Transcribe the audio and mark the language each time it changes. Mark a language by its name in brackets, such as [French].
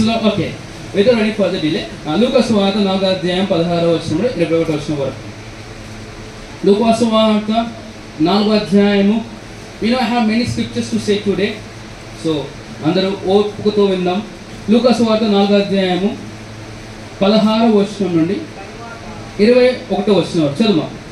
[English] okay, without any further delay [Telugu] లూకా సువార్త 4వ అధ్యాయం 16వ వచనం 21వ వచనం వరకు. లూకా సువార్త 4వ అధ్యాయము. [English] I have many scriptures to say today, so [Telugu] అందరూ ఓపికతో విందాం. లూకా సువార్త 4వ అధ్యాయము 16వ వచనం నుండి 21వ వచనం వరకు చదువు.